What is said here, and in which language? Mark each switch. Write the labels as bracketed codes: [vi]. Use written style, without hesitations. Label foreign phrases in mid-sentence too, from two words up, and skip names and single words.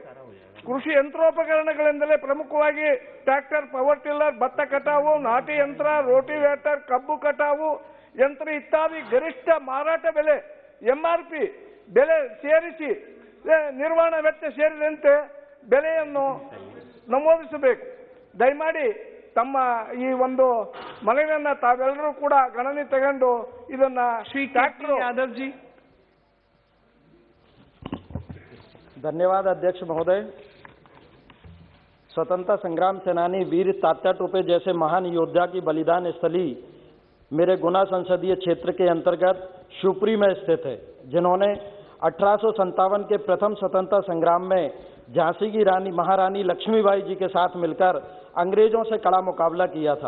[kn] ಕೃಷಿ ಯಂತ್ರೋಪಕರಣಗಳೆಂದರೆ ಪ್ರಮುಖವಾಗಿ ಟ್ರ್ಯಾಕ್ಟರ್, [en] power tiller, [kn] ಭತ್ತ ಕಟಾವು, ನಾಟಿ ಯಂತ್ರ, ರೋಟಿವೇಟರ್, ಕಬ್ಬು ಕಟಾವು ಯಂತ್ರ ಇತ್ಯಾದಿ ಗರಿಷ್ಠ ಮಾರಾಟ ಬೆಲೆ MRP ಬೆಲೆ ಸೇರಿಸಿ ನಿರ್ವಹಣಾ ವೆಚ್ಚ ಸೇರಿದಂತೆ ಬೆಲೆಯನ್ನು ನಮೂದಿಸಬೇಕು. ದಯಮಾಡಿ ತಮ್ಮ ಈ ಒಂದು ಮನವಿಯನ್ನ ತಾವೆಲ್ಲರೂ ಕೂಡ ಗಣನೆ ತಗೊಂಡು ಇದನ್ನ [hi] यादव जी। धन्यवाद अध्यक्ष महोदय। स्वतंत्रता संग्राम सेनानी वीर तात्या टोपे जैसे महान योद्धा की बलिदान स्थली मेरे गुना संसदीय क्षेत्र के अंतर्गत शिवपुरी में स्थित है, जिन्होंने 1857 के प्रथम स्वतंत्रता संग्राम में झांसी की रानी महारानी लक्ष्मीबाई जी के साथ मिलकर अंग्रेजों से कड़ा मुकाबला किया था।